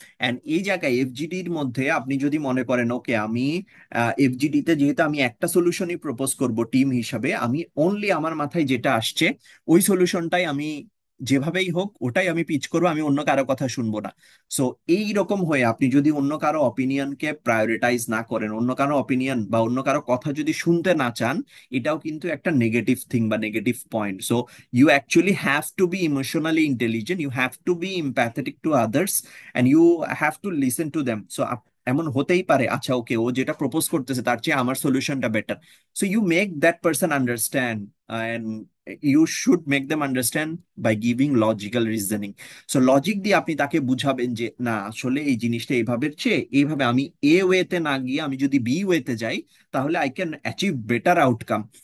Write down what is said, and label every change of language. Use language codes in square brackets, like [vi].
[bn] And এই জায়গায় এফজিডির মধ্যে আপনি যদি মনে করেন ওকে আমি এফজিডি তে যেহেতু আমি একটা সলিউশনই প্রপোজ করব টিম হিসাবে, আমি অনলি আমার মাথায় যেটা আসছে ওই সলিউশনটাই আমি যেভাবেই হোক ওটাই আমি পিচ করবো, আমি অন্য কারো কথা শুনবো না। সো এই রকম হয়ে আপনি যদি অন্য কারো অপিনিয়নকে প্রায়োরিটাইজ না করেন, অন্য কারো অপিনিয়ন বা অন্য কারো কথা যদি শুনতে না চান, এটাও কিন্তু একটা নেগেটিভ থিং বা negative point. [en] So you actually have to be emotionally intelligent, you have to be empathetic to others, and you have to listen to them. [bn] So এমন হতেই পারে আচ্ছা ওকে ও যেটা প্রপোজ করতেছে তার চেয়ে আমার সলিউশনটা better. [en] So you make that person understand, and you should make them understand by giving logical reasoning. [bn] So logic দিয়ে আপনি তাকে বুঝাবেন যে না আসলে এই জিনিসটা এইভাবে চেয়ে এইভাবে, আমি এ ওয়েতে না গিয়ে আমি যদি বি ওয়েতে যাই তাহলে [en] I can achieve better outcome.